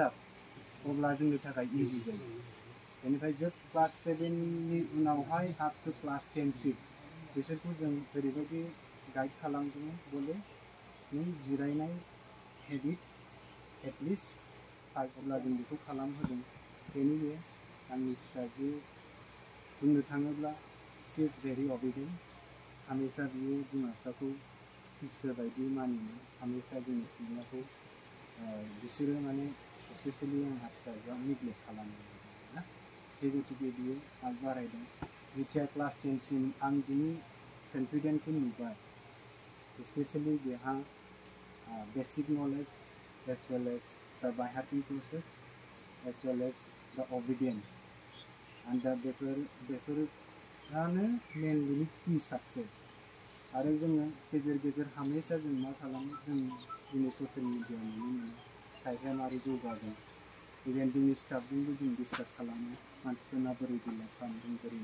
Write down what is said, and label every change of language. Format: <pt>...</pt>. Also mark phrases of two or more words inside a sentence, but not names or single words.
<brx>आप अब्ला जोंनि थाखाय इजि जायो बेनिफ्राय जों क्लास 7 नि उनावहाय</brx> <en>up to class</en> <brx>10 सिम बिसोरखौ जों ओरैबायदि गाइड खालामदोंमोन बोले नों जिरायनाय</brx> <en>habit at least</en> <brx>5 अब्ला जों बेखौ खालामहोदों बेनिवे आंनि फिसाजो बुंनो थाङोब्ला</brx> <en>she is very obedient</en> <brx>हमेशा बियो बिमा बिफाखौ इसोर बायदि मानियो हमेशा जोंनि फिसाखौ बिसोरो माने स्पेसियेलि आंहा फिसाजोआ नेग्लेक्ट खालामो ना बे गतिके बियो आग बारायदों जिथिया क्लास 10 सिम आं बिनि कन्फिडेन्टखौ नुबाय स्पेसियेलि बेहा</brx> <en>basic knowledge as well as the by hearting process as well as the obedience and the</en> <brx>बेफोरानो</brx> <en>mainly key success</en> <brx>आरो जोङो गेजेर गेजेर हमेशा जों मा खालामो जों दिनै</brx> <en>social media</en> <brx>नुनो मोनो खायफाया मारै जौगागोन इभेन जोंनि स्टाफजोंबो जों डिसकास खालामो मानसिफोरना बोरै डेभेलप खालामदों बोरै</brx>